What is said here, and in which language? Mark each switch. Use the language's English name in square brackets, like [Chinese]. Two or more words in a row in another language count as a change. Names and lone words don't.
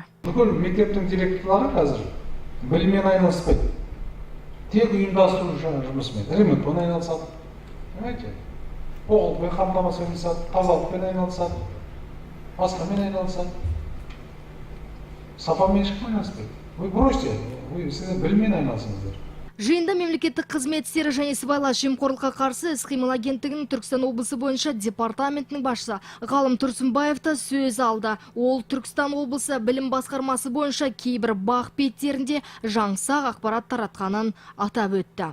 [Kazakh] Бүкіл мектептің директорлары қазір біліммен айналыспайды. Тек ұйымдастыру жұмысымен, ремонтпен айналысады. Оғылықпен қамтамасыз етілседі, тазалықпен айналысады, басқамен айналысады. Сапамен ешкім айналыспайды. [Russian] Вы бросьте, вы [Kazakh] сіздер біліммен айналысыңыздар. Жиында мемлекеттік қызмет істері және сыбайлас жемқорлыққа қарсы іс-қимыл агенттігінің Түркістан облысы бойынша департаментінің басшысы Ғалым Тұрсынбаев та сөз алды. Ол Түркістан облысы білім басқармасы бойынша кейбір бақ беттерінде жаңсақ ақпарат таратқанын атап өтті.